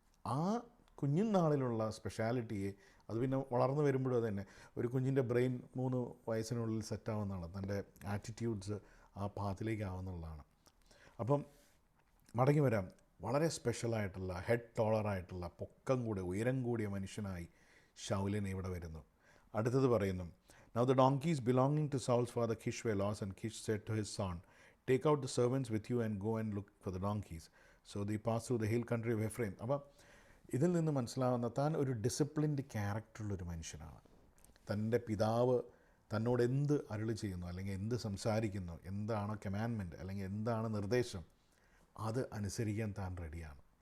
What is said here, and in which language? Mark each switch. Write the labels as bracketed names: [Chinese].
[Malayalam] ആ കുഞ്ഞുനാളിലുള്ള സ്പെഷ്യാലിറ്റിയെ അത് പിന്നെ വളർന്നു വരുമ്പോഴും അത് തന്നെ ഒരു കുഞ്ഞിൻ്റെ ബ്രെയിൻ 3 വയസ്സിനുള്ളിൽ സെറ്റാവുന്നതാണ്. തൻ്റെ ആറ്റിറ്റ്യൂഡ്സ് ആ പാത്തിലേക്ക് ആവുന്നുള്ളതാണ്. അപ്പം മടങ്ങി വരാം, വളരെ സ്പെഷ്യലായിട്ടുള്ള ഹെഡ് ടോളറായിട്ടുള്ള പൊക്കം കൂടെ ഉയരം കൂടിയ മനുഷ്യനായി ശൗലിനെ ഇവിടെ വരുന്നു. അടുത്തത് പറയുന്നു, [English] Now the donkeys belonging to Saul's father Kish were lost, and Kish said to his son, Take out the servants with you and go and look for the donkeys. So they passed through the hill country of Ephraim. [Malayalam] അപ്പോൾ ഇതിൽ നിന്ന് മനസ്സിലാവുന്ന താൻ ഒരു disciplined ക്യാരക്ടറുള്ളൊരു മനുഷ്യനാണ്. തൻ്റെ പിതാവ് തന്നോട് എന്ത് അരുളി ചെയ്യുന്നു അല്ലെങ്കിൽ എന്ത് സംസാരിക്കുന്നു, എന്താണോ കമാൻഡ്മെൻറ്റ് അല്ലെങ്കിൽ എന്താണ് നിർദ്ദേശം, അത് അനുസരിക്കാൻ താൻ റെഡിയാണ്.